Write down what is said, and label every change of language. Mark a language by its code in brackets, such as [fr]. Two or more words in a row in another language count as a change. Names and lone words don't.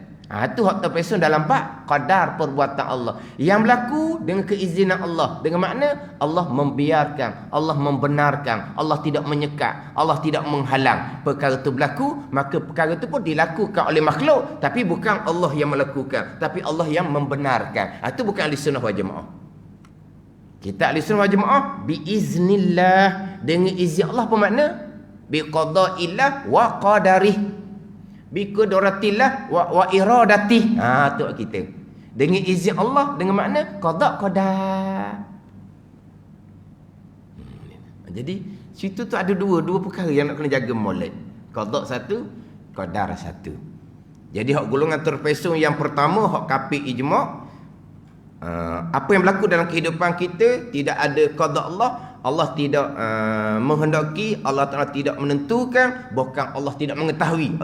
[ms] Itu hak terpesong dalam bab qadar perbuatan Allah yang berlaku dengan keizinan Allah, dengan makna Allah membiarkan, Allah membenarkan, Allah tidak menyekat, Allah tidak menghalang perkara itu berlaku, maka perkara itu pun dilakukan oleh makhluk, tapi bukan Allah yang melakukan, tapi Allah yang membenarkan. Itu bukan [ar] أهل السنة والجماعة. [ms] Kita [ar] أهل السنة والجماعة [ms] biiznillah, dengan izin Allah apa makna? [ar] بقضاء الله وقدره، بقدرة الله وإرادته. [ms] Tu kita. Dengan izin Allah, dengan makna qada qadar. Jadi situ tu ada dua perkara yang nak kena jaga molek. Qada satu, qadar satu. Jadi hak golongan terpesong yang pertama, hak kafir ijma', apa yang berlaku dalam kehidupan kita tidak ada qada Allah, Allah tidak menghendaki, Allah Ta'ala tidak menentukan, bahkan Allah tidak mengetahui.